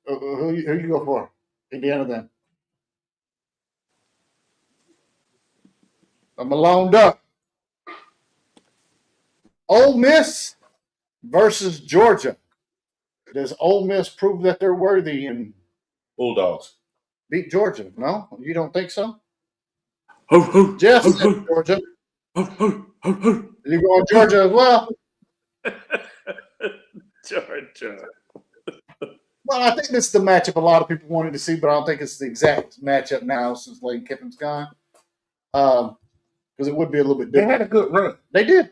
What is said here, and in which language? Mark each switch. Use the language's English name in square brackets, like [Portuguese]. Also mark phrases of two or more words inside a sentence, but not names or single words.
[English] Who you go for? Indiana then. I'm aloned up. Ole Miss versus Georgia. Does Ole Miss prove that they're worthy and Bulldogs. beat Georgia? No? You don't think so? Ho, ho, Jeff ho, said ho, Georgia. ho, ho, ho, ho. You going Georgia as well? Georgia. Well, I think this is the matchup a lot of people wanted to see, but I don't think it's the exact matchup now since Lane Kiffin's gone. Because it would be a little bit They different. had a good run. They did.